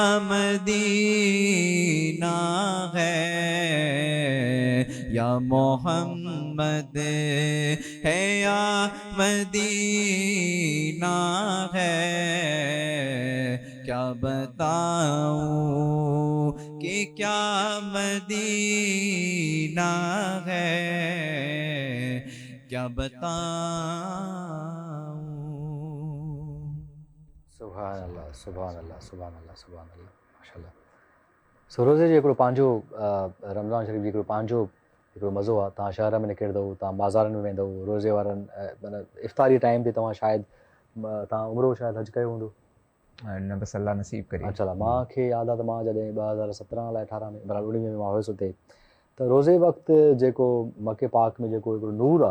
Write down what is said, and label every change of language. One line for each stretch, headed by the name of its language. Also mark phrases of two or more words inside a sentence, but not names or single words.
Urdu: مدینہ ہے، یا محمد ہے یا مدینہ ہے، کیا بتاؤں کہ کیا مدینہ ہے، کیا بتاؤں۔
Arabic: سبحان اللہ سبحان اللہ سبحان اللہ سبحان اللہ ماشاء اللہ.
Sindhi: सो रोज़े जो हिकिड़ो पंहिंजो रमज़ान शरीफ़ जो हिकिड़ो पंहिंजो हिकिड़ो मज़ो आहे. तव्हां शहर में निकिरंदव, तव्हां बाज़ारनि में वेंदव, रोज़े वारनि माना इफ़्तारी टाइम ते तव्हां शायदि तव्हां उमिरो शायदि हज कयो हूंदो. न बसि अल्लाह नसीब करे. अच्छा मूंखे यादि आहे त मां जॾहिं 2017 अलाए 18 में बराबरि 19 में मां हुयुसि हुते, त रोज़े वक़्तु जेको मके पाक में जेको हिकिड़ो नूर आहे